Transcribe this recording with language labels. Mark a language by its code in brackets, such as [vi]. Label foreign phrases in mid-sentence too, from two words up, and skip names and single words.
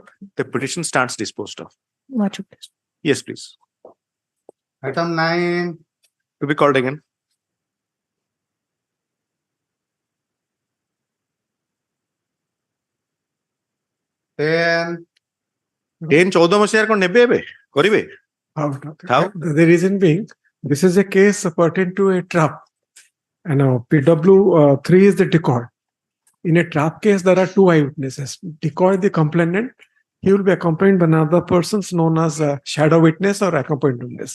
[en] The petition stands disposed of. Much obliged. Yes, please. Item 9, To be called again. ten, [or] 10-14 ମସିହାରେ କଣ ନେବେ ଏବେ କରିବେ? [en] How? The reason being, this is a case pertaining to a trap. And PW3 is the decoy. In a trap case, there are two eyewitnesses. Decoy, the complainant, he will be accompanied by another person known as a shadow witness or accompanied witness.